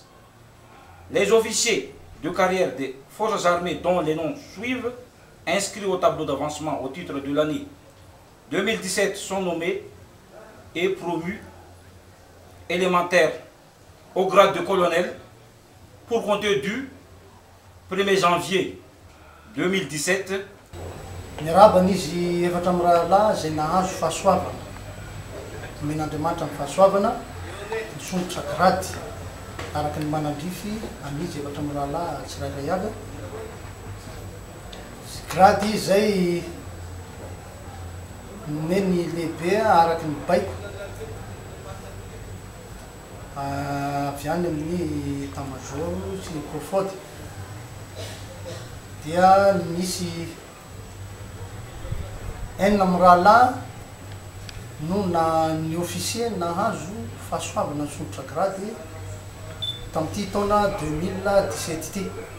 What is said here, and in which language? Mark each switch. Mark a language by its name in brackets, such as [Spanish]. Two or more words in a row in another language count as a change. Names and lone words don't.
[French] Les officiers de carrière des forces armées dont les noms suivent, inscrits au tableau d'avancement au titre de l'année 2017, sont nommés et promus élémentaires au grade de colonel pour compter du 1er janvier 2017. [Malagasy] Nirabana izy efatra amin'ny rahalahy zay nahazo fahasoavana men'Andriamanitra amin'ny fahasoavana nisondrotra grady araka ny manandrify amizy efatra amin'ny rahalahy tsirairay avy. Grady izay nomeny lehibe araka ny baiko avy any amin'ny état-major sy ny profody dia nisy enina amin'ny rahalahy no ny officier nahazo fahasoavana nisondrotra grady tamin'ity taona 2017 ty.